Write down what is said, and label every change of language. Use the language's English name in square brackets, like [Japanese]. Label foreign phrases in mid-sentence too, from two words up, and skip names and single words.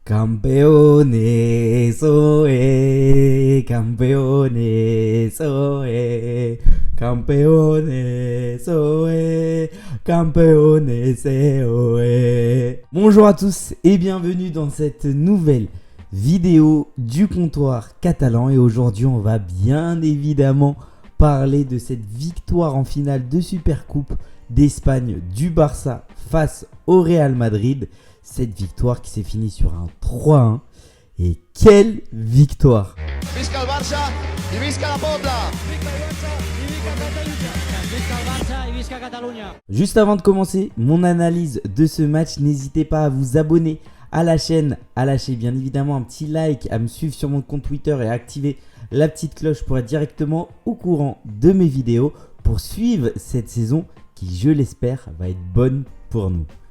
[Spanish] Campeones, oe, campeones, oe, campeones, oe, campeones, oe. [French] Bonjour à tous et bienvenue dans cette nouvelle vidéo du comptoir catalan. Et aujourd'hui, on va bien évidemment parler de cette victoire en finale de Supercoupe d'Espagne du Barça face au Real Madrid. Cette victoire qui s'est finie sur un 3-1. Et quelle victoire! [Catalan] Visca el Barça y visca la Pobla. Visca Catalunya. [French] Juste avant de commencer mon analyse de ce match, n'hésitez pas à vous abonner à la chaîne, à lâcher bien évidemment un petit like, à me suivre sur mon compte Twitter et à activer la petite cloche pour être directement au courant de mes vidéos pour suivre cette saison qui, je l'espère, va être bonne pour nous.